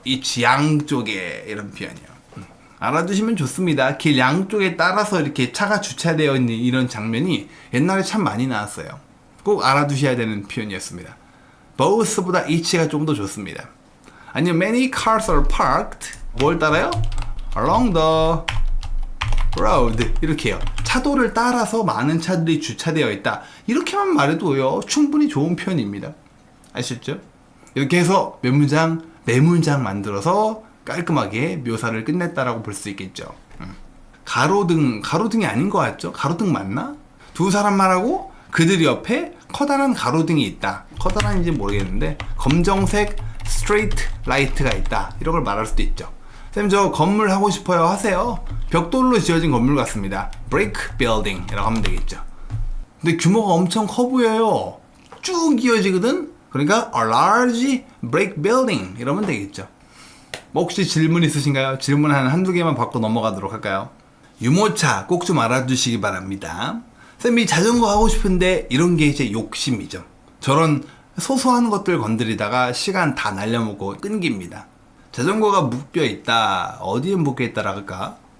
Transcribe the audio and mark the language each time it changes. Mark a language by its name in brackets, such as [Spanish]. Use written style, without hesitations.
[Korean] each 양쪽에 이런 표현이요. 알아두시면 좋습니다. 길 양쪽에 따라서 이렇게 차가 주차되어 있는 이런 장면이 옛날에 참 많이 나왔어요. 꼭 알아두셔야 되는 표현이었습니다. both보다 each가 좀 더 좋습니다. [English] 아니면 many cars are parked. [Korean] 뭘 따라요? [English] along the road. [Korean] 이렇게 해요. 차도를 따라서 많은 차들이 주차되어 있다. 이렇게만 말해도요 충분히 좋은 표현입니다. 아셨죠? 이렇게 해서 몇 문장, 네 문장 만들어서 깔끔하게 묘사를 끝냈다라고 볼 수 있겠죠. 가로등이 아닌 것 같죠? 가로등 맞나? 두 사람 말하고 그들 옆에 커다란 가로등이 있다. 커다란지 모르겠는데 검정색 street light가 있다. 이런 걸 말할 수도 있죠. 쌤, 저 건물 하고 싶어요. 하세요. 벽돌로 지어진 건물 같습니다. brick building 이라고 하면 되겠죠. 근데 규모가 엄청 커 보여요. 쭉 이어지거든. 그러니까 [English] a large brick building [Korean] 이러면 되겠죠. 뭐 혹시 질문 있으신가요? 질문 한두 개만 받고 넘어가도록 할까요? 유모차 꼭 좀 알아두시기 바랍니다. 쌤이 자전거 하고 싶은데 이런 게 이제 욕심이죠. 저런 소소한 것들 건드리다가 시간 다 날려먹고 끊깁니다. 자전거가 묶여 있다. 어디에 묶여 있다라 할까?